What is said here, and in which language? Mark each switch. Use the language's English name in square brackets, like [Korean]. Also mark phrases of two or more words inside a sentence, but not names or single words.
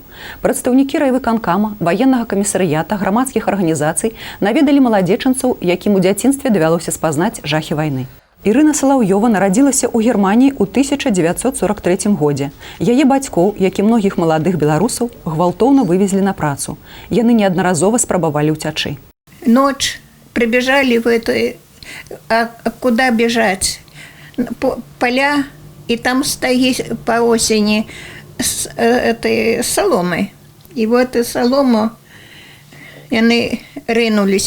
[Belarusian] Прадстаўнікі райвыканкама, ваеннага камісарыята, грамадскіх арганізацый наведалі маладзечанцаў, якім у дзяцінстве давялося спазнаць жахі вайны. Ірына Салаўёва нарадзілася ў Германіі ў 1943 годзе. Яе бацькоў, як і многіх маладых беларусаў, гвалтоўна вывезлі на працу. Яны неаднаразова спрабавалі ўцячы. [Russian] Ночь прибежали в эту... А куда бежать? Поля, и там стоит по осени этой соломы. И вот и солому они рынулись.